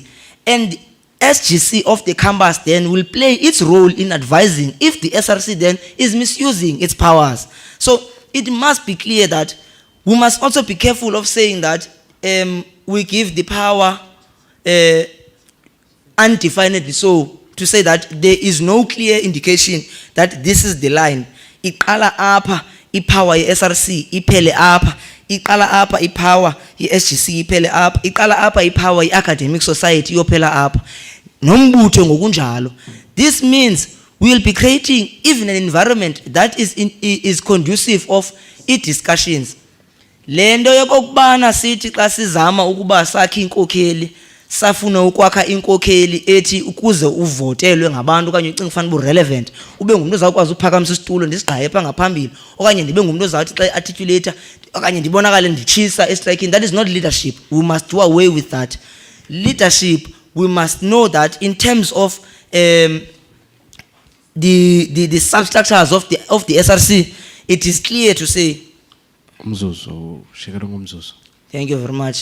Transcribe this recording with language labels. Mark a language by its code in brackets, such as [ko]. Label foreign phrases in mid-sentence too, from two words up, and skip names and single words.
[en] And SGC of the campus then will play its role in advising if the SRC then is misusing its powers. So it must be clear that we must also be careful of saying that we give the power undefinedly, so to say that there is no clear indication that this is the line. [xh] Iqala apha ipower ye-SRC iphele apha, iqala apha ipower ye-SGC iphele apha, iqala apha ipower ye-academic society iyophela apha. Nombutho ngokunjalo. [en] This means we will be creating even an environment that is conducive of discussions. [xh] Lendo yokubana sithi xa sizama ukuba sakhe inkokheli, safuna ukwakha inkokheli ethi ukuze uvotelwe ngabantu okanye ucinga ufana bu-relevant, ube ngumuntu ozawukwazi uphakamisa isitulo ndisigqaye pha ngaphambili, okanye ndibe ngumuntu ozawuthi xa articulator okanye ndibonakale nditshisa estrikini. [en] That is not leadership. We must do away with that. Leadership, we must know that in terms of the substructures of the SRC, it is clear to say. Thank you very much.